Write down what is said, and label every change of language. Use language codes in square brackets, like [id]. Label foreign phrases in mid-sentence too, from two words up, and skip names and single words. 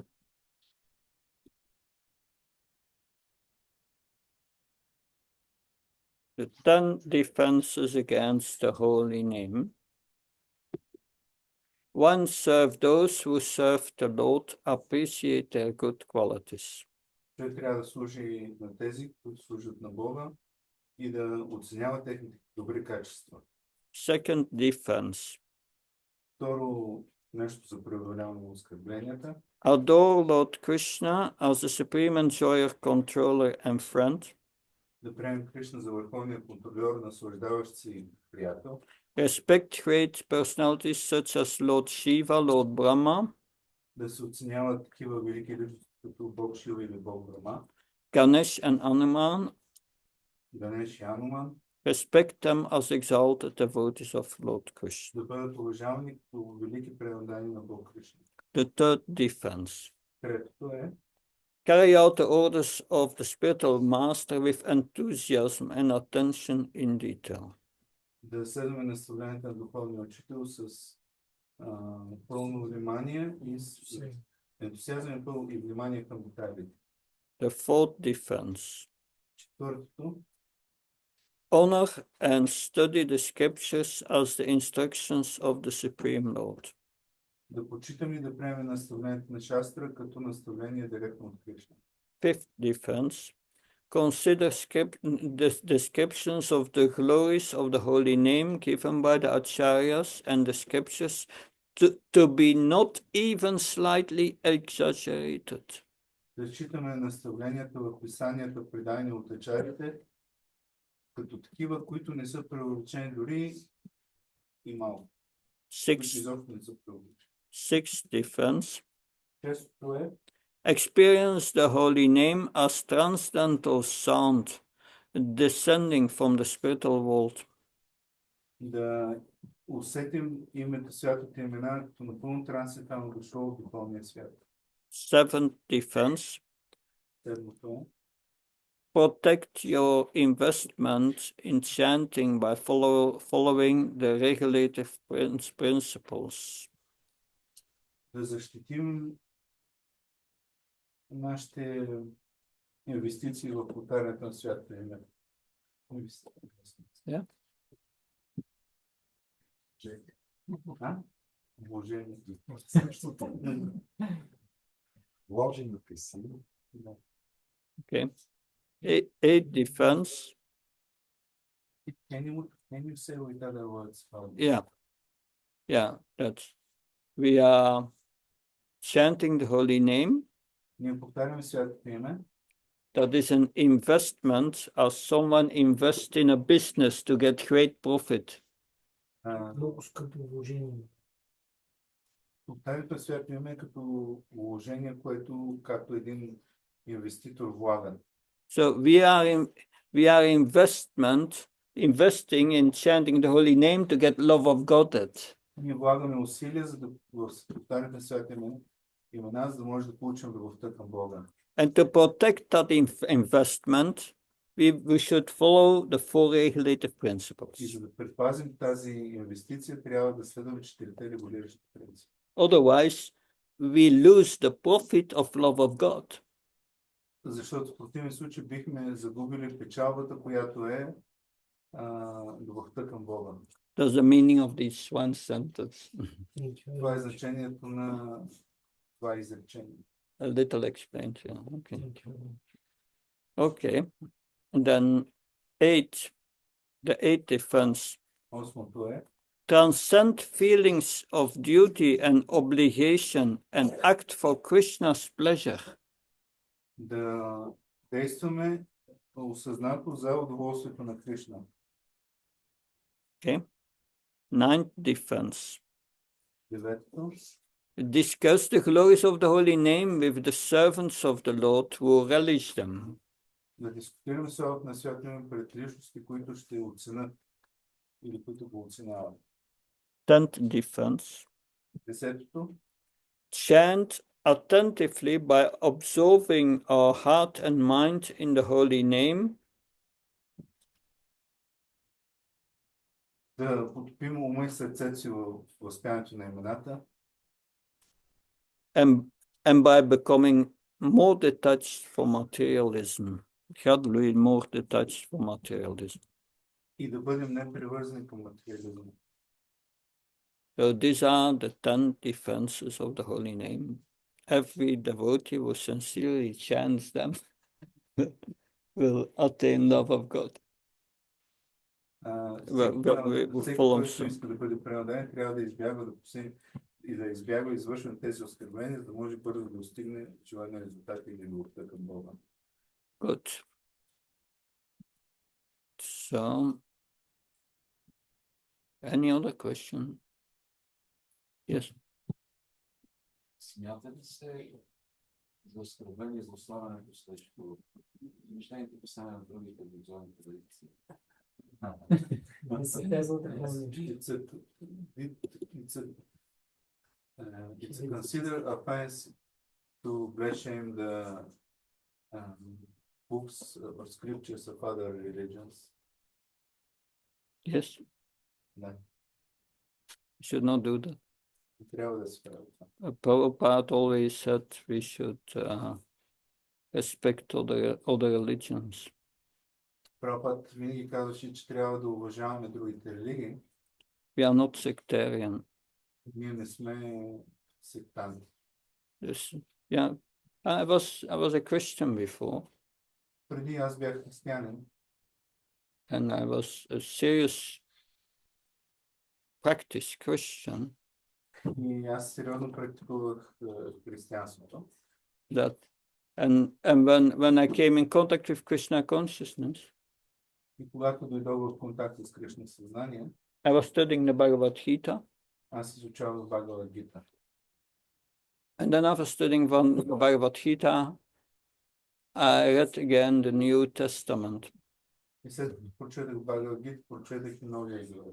[en] The 10 defenses against the holy name. One, serve those who serve the Lord, appreciate their good qualities. [bg] Той трябва да служи на тези, които служат на Бога и да оценява техните добри качества. [en] Second defense. [bg] Второ, нещо за преодоляване на оскърбленията. [en] Adore Lord Krishna as the supreme enjoyer, controller and friend. [bg] Да приемем Кришна за върховния контролер, наслаждаващ си приятел. [en] Respect great personalities such as Lord Shiva, Lord Brahma. [bg] Да се оценяват такива велики личности, като Бог Шива или Бог Брахма. [en] Ganesh and Hanuman. [bg] Ганеш и Ануман. [en] Respect them as exalted devotees of Lord Krishna. [bg] Да бъдат уважавани като велики преданни на Бог Кришна. [en] The third defense. [bg] Третото е [en] Carry out the orders of the spiritual master with enthusiasm and attention in detail. [bg] да следваме наставленията на духовния учител с пълно внимание и с ентусиазъм и внимание към детайлите. [en] The fourth defense. [bg] Четвъртото, [en] Honor and study the scriptures as the instructions of the Supreme Lord. [bg] да почитаме и да приемем наставлението на шастра като наставление директно от Кришна. [en] Fifth defense. Consider the descriptions of the glories of the holy name given by the acharyas and the scriptures to be not even slightly exaggerated. [bg] Да считаме наставленията в писанията, предани от ачарите, като такива, които не са преувеличени дори и малко. [en] Sixth defense. [bg] Шестото е [en] Experience the holy name as transcendental sound descending from the spiritual world. [bg] да усетим името, святото имена, като напълно трансцендентално дошло от духовния свят. [en] Seventh defense. [bg] Седмото е [en] Protect your investment in chanting by following the regulative principles. [bg] да защитим нашите инвестиции в повтарянето на святото име. [en] Yeah. [bg] Вложение. Вложените си. [en] Okay. Eight defense. Can you say with other words? Yeah, that's we are chanting the holy name. [bg] Ние повтаряме святото име. [en] That is an investment as someone invests in a business to get great profit. [bg] много скъпо вложение. Повтарянето свято име като вложение, което както един инвеститор влага. [en] So we are investing in chanting the holy name to get love of God. [bg] Ние влагаме усилия, за да в повтарянето свято имена, за да може да получим любовта към Бога. [en] And to protect that investment, we should follow the four regulative [bg] И [en] principles. [bg] за да предпазим тази инвестиция, трябва да следваме четирите регулиращи принципи. [en] Otherwise, we lose the profit of love of God. [bg] Защото в противен случай бихме загубили печалбата, която е любовта към Бога. [en] That's the meaning of this one sentence. [bg] Това е значението на това изречение. [en] A little explained here. Okay. Okay. And then the eighth difference. [bg] Осмото е [en] Transcend feelings of duty and obligation and act for Krishna's pleasure. [bg] да действаме осъзнато за удоволствието на Кришна. [en] Okay. Ninth difference. [bg] Деветото. [en] Discuss the glories of the holy name with the servants of the Lord who relish them. [bg] Да дискутираме славата на свято име пред личности, които ще оценят или които го оценяват. [en] Tenth difference. [bg] Десетото. [en] Chant attentively by absorbing our heart and mind in the holy name. [bg] Да потопим ума и сърцето си в възпяването на имената. [en] And by becoming more detached from materialism. Gradually more detached from materialism. [bg] И да бъдем непривързани към материализма. [en] So these are the 10 defenses of the holy name. Every devotee who sincerely chants them will attain love of God. [bg] Всеки, който иска да бъде пренадан, трябва да избягва да избягва извършване тези оскърбления, за да може бързо да достигне желания резултат или любовта към Бога. [en] Good. So, any other question? Yes. [bg] Смята ли се за оскърбление, злославянето срещу мишлените писания на другите религиозни традиции? [en] It's considered offense to blaspheme the books or scriptures of other religions. Yes. No. We should not do that. [bg] Трябва да се прави това. [en] Prabhupada always said we should respect other religions. [bg] Прабхупад винаги казваше, че трябва да уважаваме другите религии. [en] We are not sectarian. [bg] Ние не сме сектанти. [en] Yes. Yeah. I was a Christian before, [bg] Преди аз бях християнин [en] and I was a serious practice Christian. [bg] и аз сериозно практикувах християнството. [en] And when I came in contact with Krishna consciousness, [bg] И когато дойдох в контакт с Кришна съзнание, [en] I was studying the Bhagavad Gita, [bg] аз изучавах Бхагавад Гита. [en] and then after studying the Bhagavad Gita, I read again the New Testament. [bg] И след като прочетах Бхагавад Гита, прочетах и Новия Завет.